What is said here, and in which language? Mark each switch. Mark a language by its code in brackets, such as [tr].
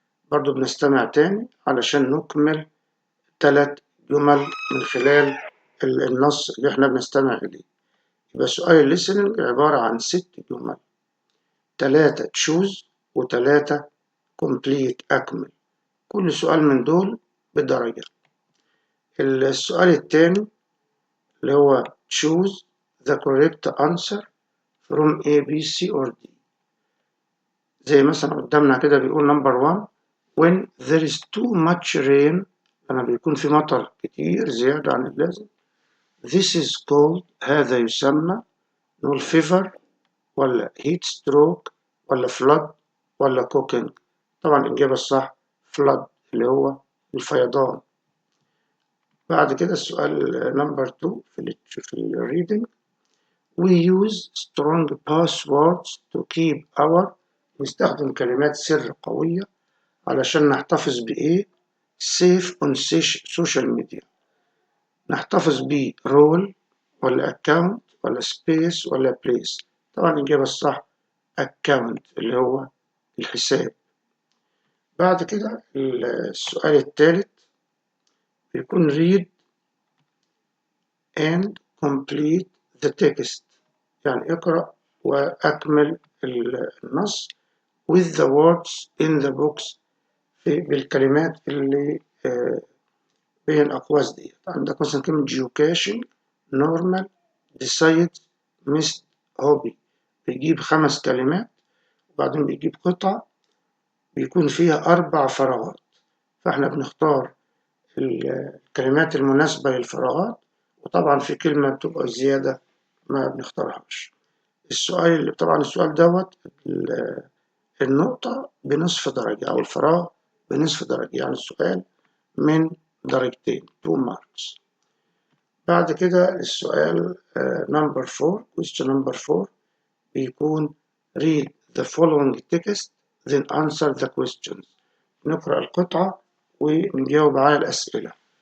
[ar] برضو بنستمع تاني علشان نكمل 3 جمل من خلال النص اللي احنا بنستمع إليه. يبقى سؤال listening عبارة عن 6 جمل، 3 choose و3 complete أكمل. كل سؤال من دول بدرجة. السؤال التاني اللي هو [en] choose the correct answer from A, B, C or D. [ar] زي مثلا قدامنا كده بيقول [en] number 1 when there is too much rain، [ar] لما بيكون في مطر كتير زيادة عن اللازم. [en] this is called، [ar] هذا يسمى. نقول [en] fever ولا heat stroke ولا flood ولا cooking. [ar] طبعا الإجابة الصح flood اللي هو الفيضان. بعد كده السؤال [en] number 2 في ال reading we use strong passwords to keep our، [ar] نستخدم كلمات سر قوية علشان نحتفظ بإيه؟ [en] safe on social media. [ar] نحتفظ ب role ولا account ولا space ولا place. طبعا الإجابة الصح account اللي هو الحساب. بعد كده السؤال الثالث بيكون [en] read and complete the text، [ar] يعني اقرأ وأكمل النص [en] with the words in the box، [ar] بالكلمات اللي بين الأقواس دي. عندك مثلا كلمة [en] geocaching، normal، decide، missed، hobby. [ar] بيجيب 5 كلمات وبعدين بيجيب قطعة بيكون فيها 4 فراغات، فاحنا بنختار الكلمات المناسبة للفراغات، وطبعا في كلمة بتبقى زيادة ما بنختارهاش. السؤال طبعا السؤال دوت النقطة بنصف درجة أو الفراغ بنصف درجة، يعني السؤال من درجتين 2 marks. بعد كده السؤال [en] number 4 question number 4 بيكون read the following text then answer the questions. [ar] نقرأ القطعة ونجاوب على الأسئلة.